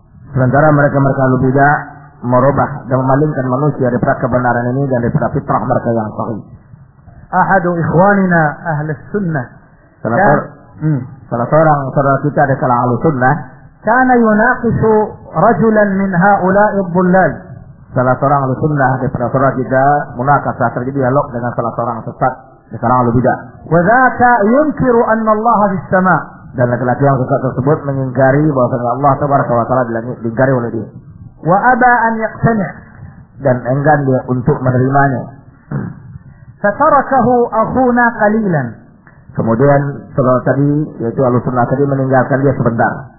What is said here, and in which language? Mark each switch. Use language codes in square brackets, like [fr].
[id] Sementara mereka lebih dah merubah dan memalingkan manusia dari kebenaran ini dan dari fitrah mereka yang sahih. [ar] Ahadu ikhwanina ahli sunnah. [id] Salah seorang saudara kita dari kalangan ahli sunnah. [ar] كان يناقش رجلا من هؤلاء الضلال. [id] Salah seorang ahli sunnah di perasaan kita munakasah terjadi dialog dengan salah seorang sesat di kalangan ahli bidah. [ar] وذاك ينكر أن الله في السماء. [id] Dan laki-laki yang sesat tersebut mengingkari bahwa Allah Subhanahu wa taala diingkari oleh dia. [ar] وأبى أن يقتنع. [id] Dan enggan dia untuk menerimanya. [ar] فتركه أخونا قليلا. [id] Kemudian saudara tadi yaitu ahli sunnah tadi meninggalkan dia sebentar.